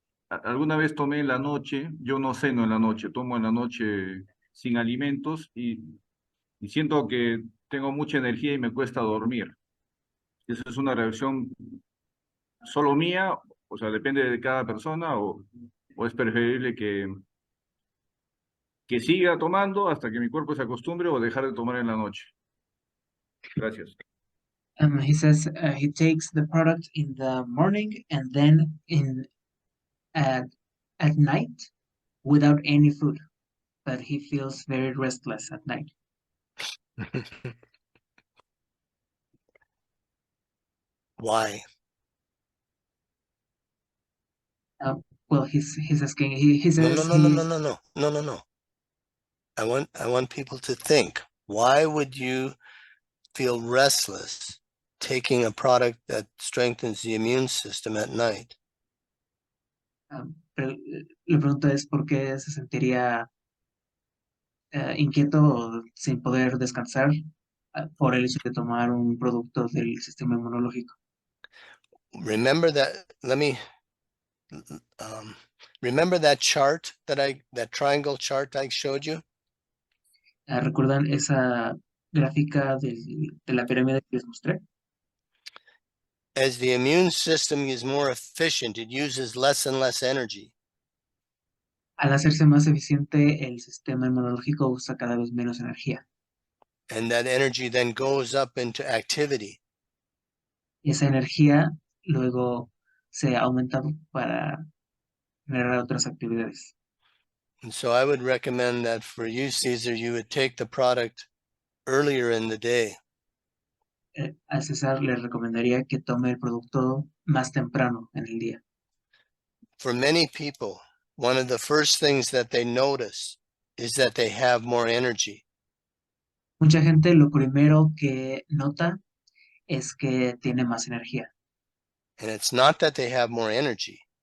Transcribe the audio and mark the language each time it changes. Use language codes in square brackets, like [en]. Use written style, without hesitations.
[es] Alguna vez tomé en la noche, yo no ceno en la noche, tomo en la noche sin alimentos y siento que tengo mucha energía y me cuesta dormir. ¿Esa es una reacción solo mía? O sea, depende de cada persona o es preferible que siga tomando hasta que mi cuerpo se acostumbre o dejar de tomar en la noche. Gracias. [en] He says he takes the product in the morning and then at night without any food, but he feels very restless at night. Why? Well, he's asking. He says No. I want people to think. Why would you feel restless taking a product that strengthens the immune system at night? [es] La pregunta es por qué se sentiría inquieto sin poder descansar por el hecho de tomar un producto del sistema inmunológico. [en] Remember that, remember that chart that triangle chart I showed you? [es] ¿Recuerdan esa gráfica de la pirámide que les mostré? [en] As the immune system is more efficient, it uses less and less energy. [es] Al hacerse más eficiente, el sistema inmunológico usa cada vez menos energía. [en] And that energy then goes up into activity. [es] Y esa energía luego se aumenta para generar otras actividades. [en] And so I would recommend that for you, Cesar, you would take the product earlier in the day. [es] A César le recomendaría que tome el producto más temprano en el día. [en] For many people, one of the first things that they notice is that they have more energy. [es] Mucha gente lo primero que nota es que tiene más energía, [en] And it's not that they have more energy,